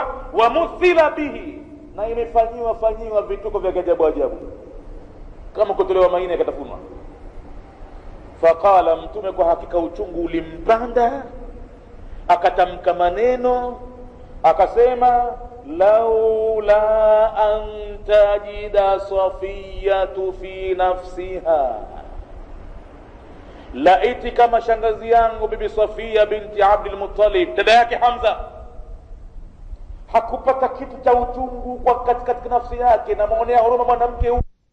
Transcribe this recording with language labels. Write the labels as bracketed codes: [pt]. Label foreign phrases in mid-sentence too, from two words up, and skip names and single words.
[ar] ومثل به, [sw] na imefanyiwa vituko vya ajabu kama kutolewa maini yakatafunwa. Faqala, mtume kwa hakika uchungu ulimpanda, akatamka maneno akasema, [ar] لولا أن تجد صفية في نفسها, [sw] laiti kama shangazi yangu bibi Safia binti Abdul Muttalib, dada yake Hamza, hakupata kitu cha uchungu kwa katika nafsi yake, na muonea huruma mwanamke